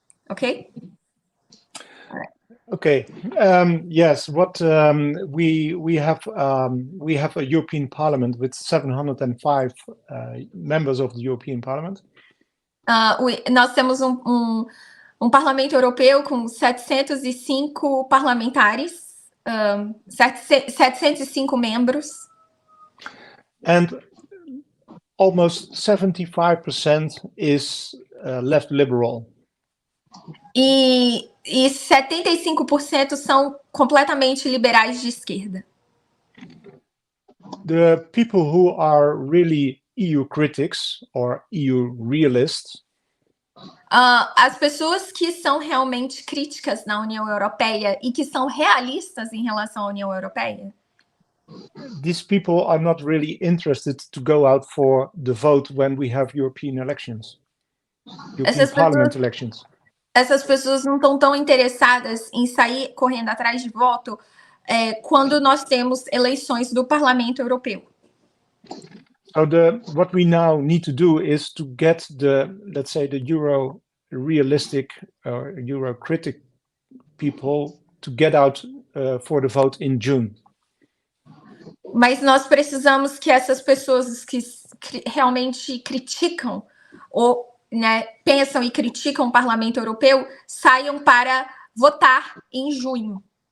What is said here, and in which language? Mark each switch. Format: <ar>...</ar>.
<en>Okay? All right. Okay. Yes. What we have a European Parliament with 705 members of the European Parliament.</en> <pt>Nós temos um Parlamento Europeu com 705 parlamentares, 705 membros.</pt> <en>And almost 75% is left liberal.</en> <pt>E 75% são completamente liberais de esquerda.</pt> <en>The people who are really EU critics or EU realists.</en> <pt>As pessoas que são realmente críticas na União Europeia e que são realistas em relação à União Europeia.</pt> <en>These people are not really interested to go out for the vote when we have European elections. European Parliament elections.</en> <pt>Essas pessoas não estão tão interessadas em sair correndo atrás de voto quando nós temos eleições do Parlamento Europeu.</pt> <en>So what we now need to do is to get let's say, the Euro realistic or Euro critic people to get out for the vote in June.</en> <pt>Mas nós precisamos que essas pessoas que realmente criticam ou, né, pensam e criticam o Parlamento Europeu saiam para votar em junho.</pt>